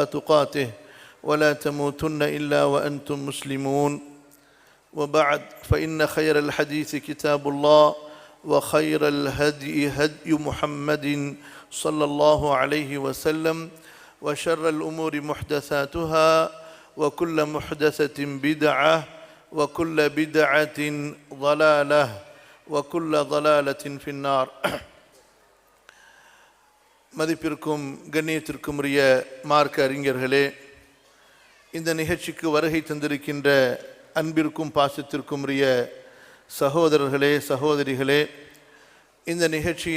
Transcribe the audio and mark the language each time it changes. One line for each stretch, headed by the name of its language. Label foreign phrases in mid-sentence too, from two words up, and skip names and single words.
Arabic: تقاته ولا تموتن إلا وأنتم مسلمون وبعد فإن خير الحديث كتاب الله وخير الهدي هدي محمد صلى الله عليه وسلم وشر الأمور محدثاتها وكل محدثة بدعة وكل بدعة ضلالة وكل ضلالة في النار.
Tamil: மதிப்பிற்கும் கண்ணியத்திற்கும் உரிய மார்க்க அறிஞர்களே, இந்த நிகழ்ச்சிக்கு வருகை தந்திருக்கின்ற அன்பிற்கும் பாசத்திற்கும் உரிய சகோதரர்களே, சகோதரிகளே, இந்த நிகழ்ச்சியின்